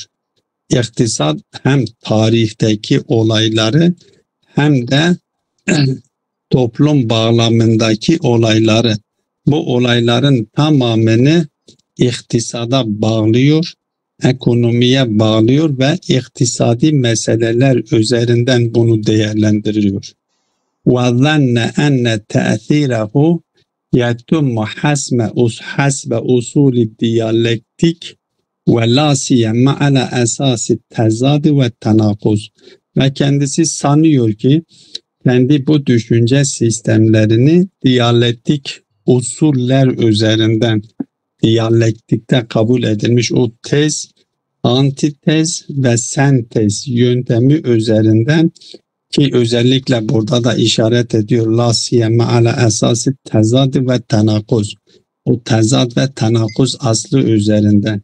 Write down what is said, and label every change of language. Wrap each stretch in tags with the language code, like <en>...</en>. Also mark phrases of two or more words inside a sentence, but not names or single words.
<tr>İktisad hem tarihteki olayları hem de toplum bağlamındaki olayları, bu olayların tamamını iktisada bağlıyor, ekonomiye bağlıyor ve iktisadi meseleler üzerinden bunu değerlendiriyor.</tr> <ar>وَظَنَّ أَنَّ تَأْثِيرَهُ يَتُمُّ حَسْبَ أُصُولِ الدِّيَالَكْتِكِ وَلَا سِيَمَّ عَلَى أَسَاسِ التَّزَادِ وَالتَّنَاقُضِ.</ar> <tr>Ve kendisi sanıyor ki kendi bu düşünce sistemlerini diyalektik usuller üzerinden, diyalektikte kabul edilmiş o tez, antitez ve sentez yöntemi üzerinden, ki özellikle burada da işaret ediyor</tr> <ar>لا سيما على أساس التضاد والتناقض,</ar> <tr>o tezad ve tenakuz aslı üzerinden.</tr>